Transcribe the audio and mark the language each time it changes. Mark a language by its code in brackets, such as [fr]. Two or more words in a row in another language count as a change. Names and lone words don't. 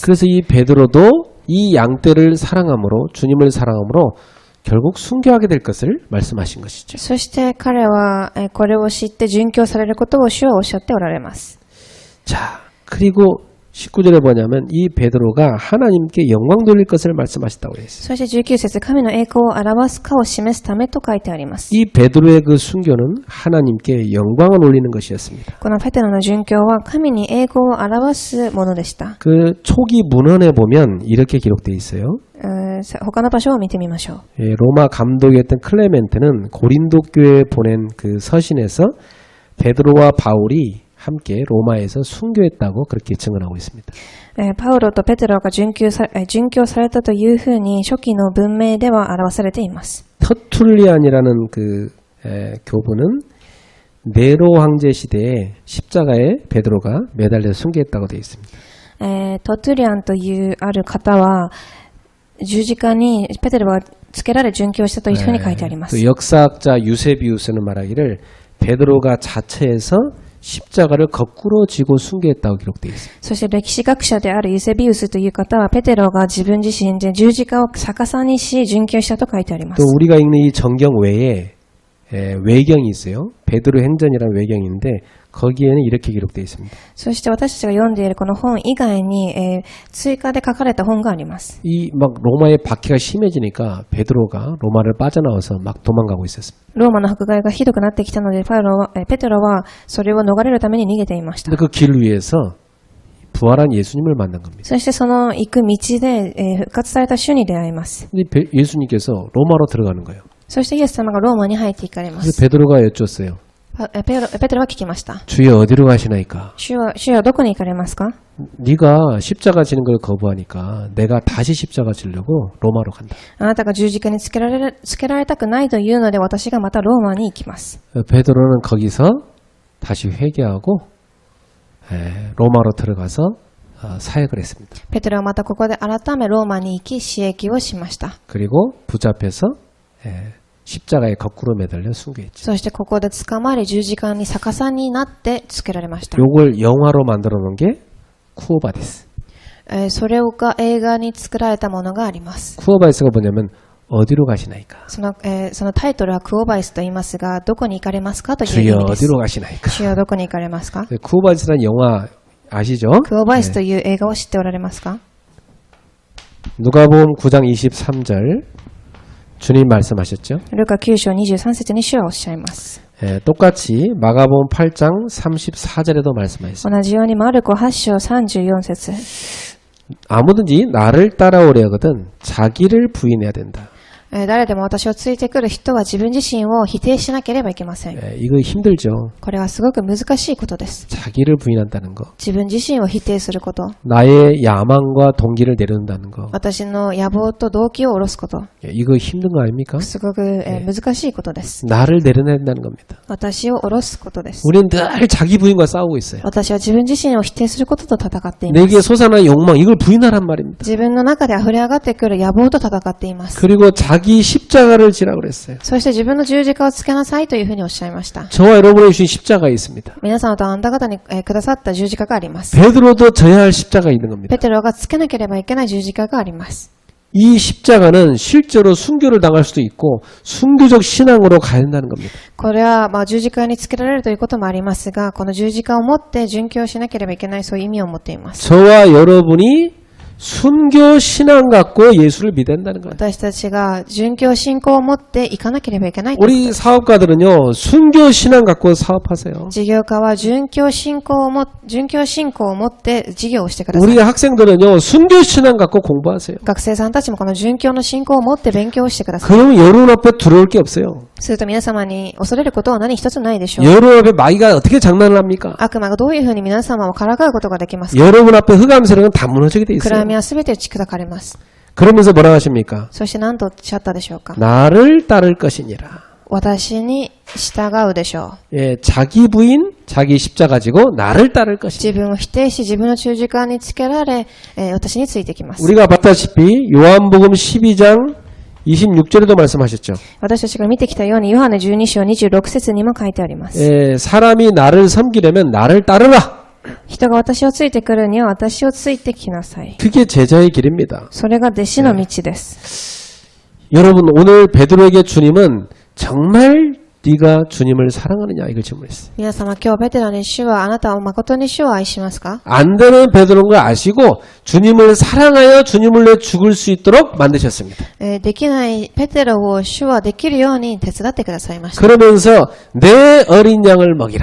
[ko] 그래서 이 베드로도 이 양떼를 사랑함으로 주님을 사랑함으로 결국 순교하게 될 것을 말씀하신 것이죠. [ja] そして彼はこれを知って殉教されることを主はおっしゃっておられます。 [ko] 자, 그리고 19절에 뭐냐면 이 베드로가 하나님께 영광 돌릴 것을 말씀하셨다고 했어요. [ja] そして19節、神の栄光を表すかを示すためと書いてあります。 [ko] 이 베드로의 그 순교는 하나님께 영광을 올리는 것이었습니다. [ja] このペテロの殉教は神に栄光を表すものでした。 [ko] 그 초기 문헌에 보면 이렇게 기록되어 있어요. [ja] 他の場所を見てみましょう。 [ko] 로마 감독이었던 클레멘트는 고린도 교회에 보낸 그 서신에서 베드로와 바울이 함께 로마에서 순교했다고 그렇게 증언하고 있습니다. [ja] パウロとペテロが殉教されたというふうに初期の文明では表されています。 [ko] 터툴리안이라는 그 교부는 네로 황제 시대에 십자가에 베드로가 매달려 순교했다고 되어 있습니다. [ja] トトゥリアンというある方は、十字架にペテロがつけられ殉教したというふうに書いてあります。 [ko] 또 역사학자 유세비우스는 말하기를 베드로가 자처해서 십자가를 거꾸로 지고 순교했다고 기록되어 있습니다. [ja] そして歴史学者であるユセビウスという方は、ペテロが自分自身で十字架を逆さにし殉教したと書いてありま [ko] 또 [ja] す。 [ko] 우리가 읽는 이 정경 외에 외경이 있어요. 베드로 행전이라는 외경이 있는데 거기에는 이렇게 기록되어 있습니다. [ja] そして私たちが読んでいるこの本以外に、追加で書かれた本があります。 [ko] 이 막 로마의 박해가 심해지니까 베드로가 로마를 빠져나와서 막 도망가고 있었습니다. [ja] ローマの迫害がひどくなってきたので、ペテロはそれを逃れるために逃げていました。 [ko] 근데 그 길 위에서 부활한 예수님을 만난 겁니다. [ja] そしてその行く道で、復活された主に出会います。 [ko] 근데 예수님께서 로마로 들어가는 거예요. [ja] そしてイエス様がローマに入っていかれま [ko] 그래서 [ja] す。 [ko] 베드로가 여쭈었어요. [ja] ペテロは聞きました。 [ko] 주여 어디로 가시나이까? [ja] 主はどこに行かれますか？ [ko] 네가 십자가 지는 걸 거부하니까 내가 다시 십자가 지려고 로마로 간다. [ja] あなたが十字架につけられたくないというので、私がまたローマに行きます。 [ko] 베드로는 거기서 다시 회개하고 로마로 들어가서 사역을 했습니다. [ja] ペテロはまたここで改めローマに行き、使役をしました。 [ko] 그리고 붙잡혀서 십자가에 거꾸로 매달려 순교했죠. [ja] そしてここで捕まり、十字架に逆さになってつけられました。 [ko] 요걸 영화로 만들어 놓은 게 쿠오바디스. [ja] それが映画に作られたものがあります。 [ko] 쿠오바디스가 뭐냐면 어디로 가시나이까? [ja] そのタイトルはクオバイスと言いますが、どこに行かれますかという意 [ko] 주여 [ja] 味です。 [ko] 어디로 가시나이까? [ja] 主よどこに行かれますか？ [ko] 쿠오바디스라는 영화 아시죠? [ja] クオバイスという映画を知っておられますか？ [ko] 누가복음 9장 23절 주님 말씀하셨죠? [ja] ルカ9章23節に主はおっしゃいます。 [ko] 똑같이 마가복음 8장 34절에도 말씀하셨습니다. [ja] 同じようにマルコ8章34節 [ko] 아무든지 나를 따라오려거든 자기를 부인해야 된다. [ja] 誰でも私をついてくる人は自分自身を否定しなければいけません。 [ko] 이거 힘들죠. [ja] これはすごく難しいことです。 [ko] 자기를 부인한다는 거. [ja] 自分自身を否定すること。 [ko] 나의 야망과 동기를 내려놓는다는 거. [ja] 私の野望と動機を下ろすこと。 [ko] 이거 힘든 거 아닙니까? [ja] すごく、難しいことです。 [ko] 나를 내려놔야 된다는 겁니다. [ja] 私を下ろすことです。 [ko] 우리는 늘 자기 부인과 싸우고 있어요. [ja] 私は自分自身を否定することと戦っています。 [ko] 내게 솟아나는 욕망 이걸 부인하란 말입니다. [ja] 自分の中で溢れ上がってくる野望と戦っています。 [ko] 그리고 자기 십자가를 지라고 그랬어요. [ja] そして自分の十字架をつけなさいというふうにおっしゃいました。 [ko] 저와 여러분의 주신 십자가가 있습니다. [ja] 皆さんとあなた方にくださった十字架があります。 [ko] 베드로도 져야 할 십자가가 있는 겁니다. [ja] ペテロがつけなければいけない十字架があります。 [ko] 이 십자가는 실제로 순교를 당할 수도 있고 순교적 신앙으로 가야 된다는 겁니다. [ja] これは十字架につけられるということもありますが、この十字架を持って殉教しなければいけない、そういう意味を持っています。 [ko] 저와 여러분이 순교 신앙 갖고 예수를 믿어야 된다는 거예요. [ja] 私たちが殉教信仰を持っていかなければいけないということ [ko] 우리 [ja] です。 [ko] 사업가들은요 순교 신앙 갖고 사업하세요. [ja] 事業家は殉教信仰を持って事業をしてください。 [ko] 우리 학생들은요 순교 신앙 갖고 공부하세요. [ja] 学生さんたちもこの殉教の信仰を持って勉強をしてください。 [ko] 그러면 여러분 앞에 들어올 게 없어요. [ja] すると皆様に恐れることは何一つないでしょう。 [ko] 여러분 앞에 마귀가 어떻게 장난을 합니까? [ja] 悪魔がどういうふうに皆様をからかうことができますか？ [ko] 여러분 앞에 흑암세력은 다 무너지게 돼 [ja] 暗 [ko] 있어요. [ja] 闇はすべて打ち砕かれます。 [ko] 그러면서 뭐라고 하십니까? [ja] そして何とおっしゃったでしょうか？ [ko] 나를 따를 것이니라. [ja] 私に従うでしょう。 [ko] 예, 자기 부인, 자기 십자가 지고 나를 따를 것이니라. [ja] 自分を否定し、自分の十字架につけられ、私についてきます。 [ko] 우리가 봤다시피 요한복음 12장 26절에도 말씀하셨죠. [ja] 私たちが見てきたように、ヨハネ12章26節にも書いてあります。 [ko] 예, 사람이 나를 섬기려면 나를 따르라. [ja] 人が私をついてくるには私をついてきなさい。 [ko] 그게 제자의 길입니다. [ja] それが弟子の道です。 [ko] 여러분 오늘 베드로에게 주님은 정말 네가 주님을 사랑하느냐 이걸 질문했어요. [ja] 皆様、今日ペテロに主はあなたを誠に主を愛しますか？ [ko] 안 되는 베드로인 걸 아시고 주님을 사랑하여 주님을 위해 죽을 수 있도록 만드셨습니다. [ja] できないペテロを主はできるように手伝ってくださいました。 [ko] 그러면서 내 어린 양을 먹이라.